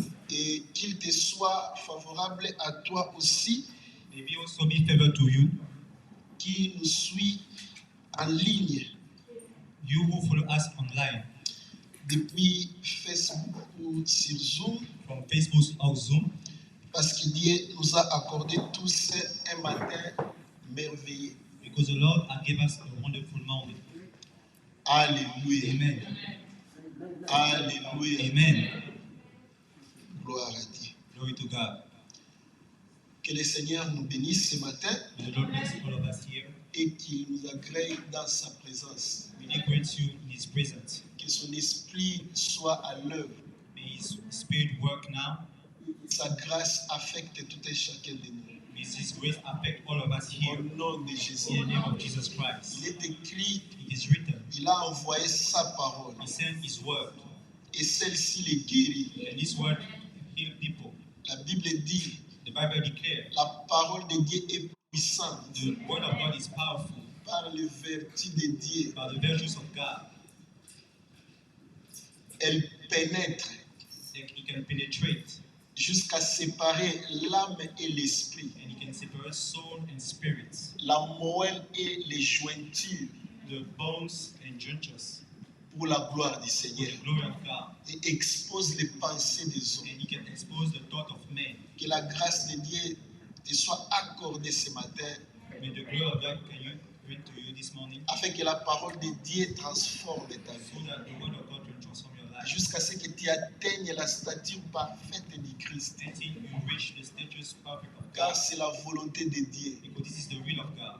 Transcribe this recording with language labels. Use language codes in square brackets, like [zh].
[fr] et qu'il te soit favorable à toi aussi [en] may He also be favorable to you, [fr] qui nous suit en ligne [en] you who follow us online [fr] depuis Facebook ou sur Zoom, [en] from Facebook or Zoom, [fr] parce que Dieu nous a accordé tous un matin merveilleux. [en] because the Lord has given us a wonderful morning. Alléluia. Amen. Alléluia. Amen. [fr] Gloire à Dieu. [en] Glory to God. [fr] Que le Seigneur nous bénisse ce matin [en] May the Lord bless all of us here. [fr] et qu'il nous agrée dans sa présence. [en] May He grant you in His presence. [fr] Que son esprit soit à l'œuvre. [en] May His Spirit work now. [fr] Sa grâce affecte tout et chacun de nous. [en] May His grace affect all of us [fr] Au [en] here. [fr] nom de Jésus. [en] In the name of Jesus Christ. [fr] Il est écrit, [en] It is written, [fr] il a envoyé sa parole [en] He sent His word, [fr] et celle-ci les guérit. [en] and His word heal people. [fr] La Bible dit, [en] The Bible declares, [fr] la parole de Dieu est puissante [en] the word of God is powerful [fr] par le vertu de Dieu. [en] by the virtues of God. [fr] Elle pénètre [en] That He can penetrate [fr] jusqu'à séparer l'âme et l'esprit, [en] and He can separate soul and spirits, [fr] la moelle et les jointures [en] the bones and joints, [fr] pour la gloire du [en] for [fr] Seigneur [en] the glory of God. [fr] et expose les pensées des hommes. [en] And He can expose the thought of men. [fr] Que la grâce de Dieu te soit accordée ce matin [en] May the glory of God can you grant to you this morning, [fr] afin que la parole de Dieu transforme ta [en] so [fr] vie [en] that the word of God can transform your life [fr] jusqu'à ce que tu atteignes la stature parfaite du Christ. [en] until you reach the status perfect of [fr] Car [en] God, [fr] c'est la volonté de Dieu [en] because this is the will of God,